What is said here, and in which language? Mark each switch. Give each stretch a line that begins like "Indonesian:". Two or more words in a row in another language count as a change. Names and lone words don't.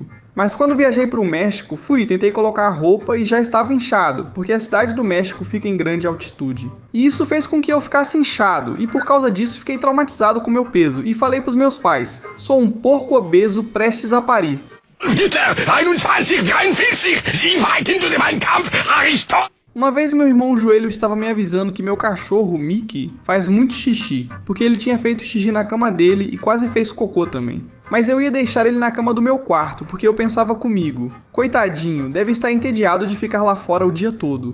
Portuguese: Mas quando viajei para o México, tentei colocar a roupa e já estava inchado, porque a cidade do México fica em grande altitude. E isso fez com que eu ficasse inchado, e por causa disso fiquei traumatizado com meu peso, e falei para os meus pais, sou um porco obeso prestes a parir. 21, 43, sieh weit into den Kampf, Aristóteles! Uma vez meu irmão Joelho estava me avisando que meu cachorro, Mickey, faz muito xixi, porque ele tinha feito xixi na cama dele e quase fez cocô também. Mas eu ia deixar ele na cama do meu quarto, porque eu pensava comigo, coitadinho, deve estar entediado de ficar lá fora o dia todo.